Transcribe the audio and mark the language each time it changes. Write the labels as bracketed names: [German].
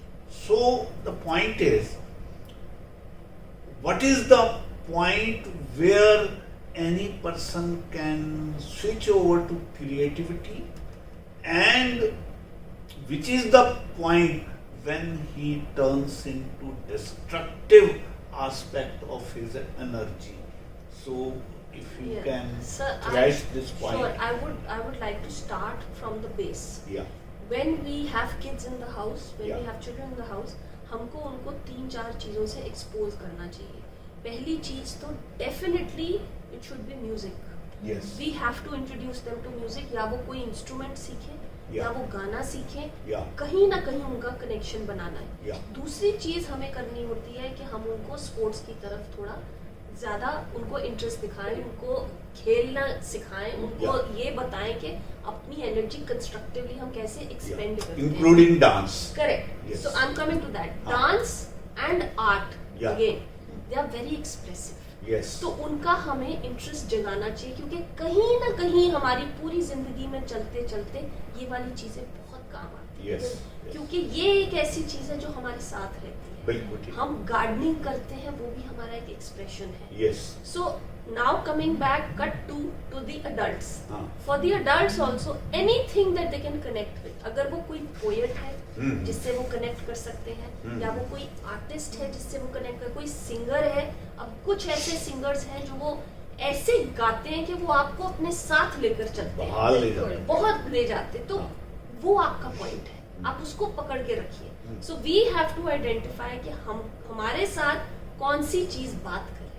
[English] So the point is, what is the point where any person can switch over to creativity, and which is the point when he turns into destructive aspect of his energy? So if you Yeah. can Sir, thresh this point. Sure, I would like to start from the base. Yeah. When we have kids in the house, when Yeah. we have children in the house, [Hindi] हमको उनको 3-4 चीज़ों से expose करना चाहिए। पहली चीज़ तो [English] Definitely it should be music. Yes. We have to introduce them to music, [Hindi] या वो कोई इंस्ट्रूमेंट सीखें, या [English] Yeah. [Hindi] वो गाना सीखें, [English] Yeah. [Hindi] कहीं ना कहीं उनका कनेक्शन बनाना है। [English] Yeah. [Hindi] दूसरी चीज़ हमें करनी होती है कि हम उनको स्पोर्ट्स की तरफ थोड़ा ज़्यादा उनको इंटरेस्ट दिखाएं, उनको खेलना सिखाएं, उनको [English] Yeah. [Hindi] ये बताएं कि अपनी एनर्जी कंस्ट्रक्टिवली हम कैसे एक्सपेंड करते हैं। [English] Including dance. Correct. Yes. So I'm coming to that. [Hindi] हाँ. [English] Dance and art, Yeah. again, they are very expressive. Yes. [Hindi] तो उनका हमें इंटरेस्ट जगाना चाहिए, क्योंकि कहीं ना कहीं हमारी पूरी जिंदगी में चलते चलते ये वाली चीजें बहुत काम आती [English] Yes. [Hindi] है, क्योंकि ये एक ऐसी चीज है जो हमारे साथ रहती है। बिल्कुल ठीक। हम गार्डनिंग करते हैं, वो भी हमारा एक एक्सप्रेशन है। [English] Yes. So now coming back, cut to the adults. [Hindi] हाँ. [English] For the adults also, anything that they can connect with. [Hindi] अगर वो कोई poet है हम्म. जिससे वो कनेक्ट कर सकते हैं, हम्म. या वो कोई आर्टिस्ट है जिससे वो कनेक्ट कर, कोई सिंगर है। अब कुछ ऐसे सिंगर्स हैं जो वो ऐसे गाते हैं कि वो आपको अपने साथ लेकर चलते बाहर हैं, ले जाते हैं। बहुत ले जाते हैं। तो हाँ. वो आपका पॉइंट है, आप उसको पकड़ के रखिए। [English] so we have to identify [Hindi] कि हम हमारे साथ कौन सी चीज बात कर रही है।